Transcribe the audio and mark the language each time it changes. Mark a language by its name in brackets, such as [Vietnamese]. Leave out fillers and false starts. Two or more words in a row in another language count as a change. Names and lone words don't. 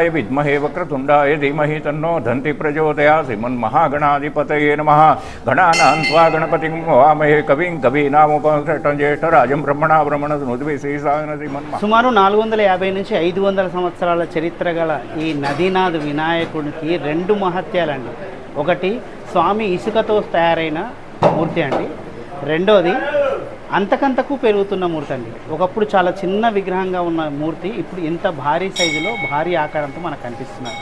[Sanskrit] विद्महे वक्रतुण्डाय धीमहि तन्नो दन्ति प्रचोदयात् श्रीमन्महागणाधिपतये नमः गणानां त्वा गणपतिं वामहे कविं कवीनामुपनिषदं ज्येष्ठराजं ब्रह्मणा ब्रह्मणस्पतिं श्रीशासन श्रीमन्महा. [Telugu] సుమారు 450 నుంచి 500 సంవత్సరాల చరిత్ర గల ఈ నదీనాథ్ వినాయకుడికి రెండు మహత్యాలండి. ఒకటి స్వామి ఇసుకతో తయారైన మూర్తి అండి, రెండోది అంతకంతకు పెరుగుతున్న మూర్తి అండి. ఒకప్పుడు చాలా చిన్న విగ్రహంగా ఉన్న మూర్తి ఇప్పుడు ఇంత భారీ సైజులో భారీ ఆకారంతో మనకు కనిపిస్తున్నారు.